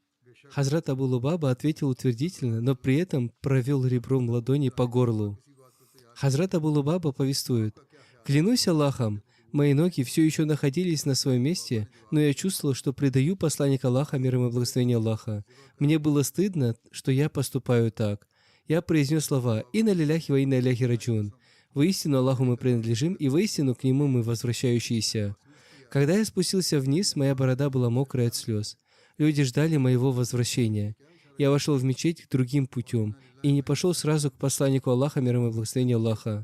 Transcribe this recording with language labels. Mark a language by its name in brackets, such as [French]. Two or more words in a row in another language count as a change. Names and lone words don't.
[Russian] Хазрат Абу Лубаба ответил утвердительно, но при этом провел ребром ладони по горлу. Хазрат Абу Лубаба повествует: «Клянусь Аллахом, мои ноги все еще находились на своем месте, но я чувствовал, что предаю посланника Аллаха, мир ему и благословение Аллаха. Мне было стыдно, что я поступаю так. Я произнес слова [Arabic] «إنا لله وإنا إليه راجعون». [Russian] Воистину Аллаху мы принадлежим, и воистину к Нему мы возвращающиеся. Когда я спустился вниз, моя борода была мокрая от слез. Люди ждали моего возвращения. Я вошел в мечеть другим путем и не пошел сразу к посланнику Аллаха, мир ему и благословение Аллаха.